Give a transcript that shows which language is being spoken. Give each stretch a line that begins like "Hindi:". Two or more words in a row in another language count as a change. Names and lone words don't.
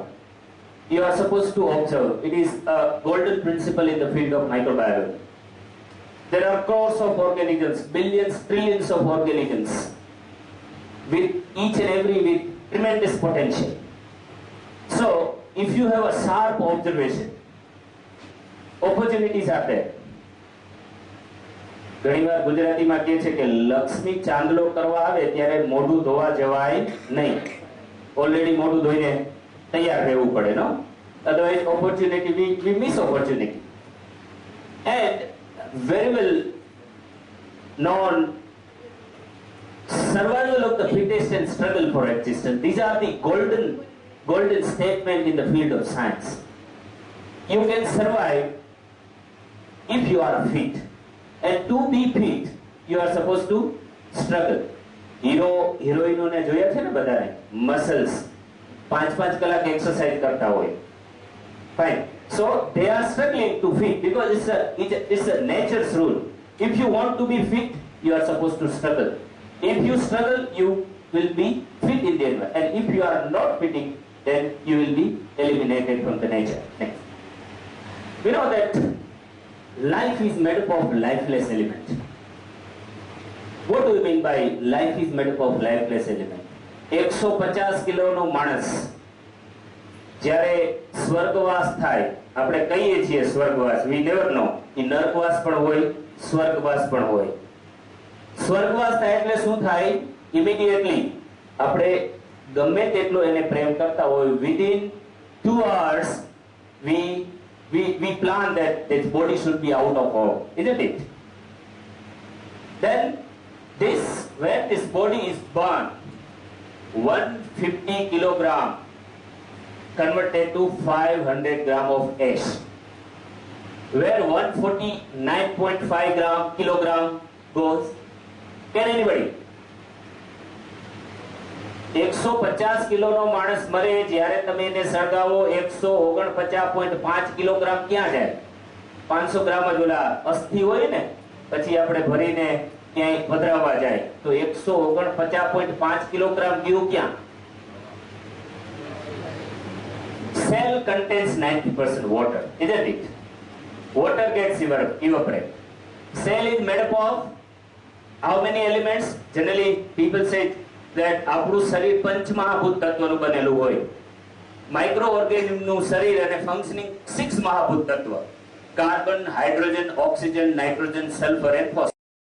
English: You are supposed to observe. It is a golden principle in the field of microbiology. There are crores of organisms, billions, trillions of organisms, with each and every with tremendous potential. So, if you have a sharp observation, opportunities are there.
Gujarati: ઘણીવાર ગુજરાતીમાં કહે છે કે લક્ષ્મી ચાંદલો કરવા આવે ત્યારે મોઢું ધોવા જવાય નહીં. ઓલરેડી મોઢું ધોઈને તૈયાર રહેવું પડે, નો?
English: Otherwise, opportunity, we miss opportunity. And very well known survival of the fittest and struggle for existence. These are the golden statement in the field of science. You can survive if you are fit. And to be fit, you are supposed to struggle.
Gujarati: હિરોઈનોને જોયા છે ને બધાને મસલ્સ 5-5 કલાક એક્સરસાઇઝ કરતા હોય.
English: Fine. So they are struggling to fit because it's a nature's rule. If you want to be fit, you are supposed to struggle. If you struggle, you will be fit in the environment. And if you are not fitting, then you will be eliminated from the nature. Next. We know that life is made up of lifeless elements. What do you mean by life is made up of lifeless elements?
Gujarati: 150 કિલોનો માણસ જ્યારે સ્વર્ગવાસ થાય, આપણે કહીએ છીએ સ્વર્ગવાસ,
English: we never know,
Gujarati: એ નરકવાસ પણ હોય, સ્વર્ગવાસ પણ હોય. સ્વર્ગવાસ થાય એટલે શું થાય? ઇમિડિયેટલી આપણે ગમે તેટલો એને પ્રેમ કરતા હોય,
English: within 2 hours we plan that this body should be out of home, isn't it? Then when this body is burned, 150 kilogram converted to 500 gram of ash, where 149.5 kilogram goes. Can anybody?
Gujarati: 150 કિલોનો માણસ મરે, જ્યારે તમે એને સળગાવો 149.5 કિલોગ્રામ ક્યાં જાય? 500 ગ્રામ જ ઓલા અસ્થિ હોય ને, પછી આપણે ભરીને ક્યાંય પધરાવવા જાય તો 149.5 કિલોગ્રામ ગયું ક્યાં?
English: Cell contains 90% water, isn't it? Water gets evaporated. Cell is made up of how many elements? Generally people say that
Gujarati: આપણું શરીર પંચમહાભૂત તત્વનું બનેલું હોય.
English: માઇક્રો ઓર્ગેનિઝમનું શરીર અને ફંક્શનિંગ 6 મહાભૂત તત્વ: carbon, hydrogen, oxygen, nitrogen, sulphur and phosphorus.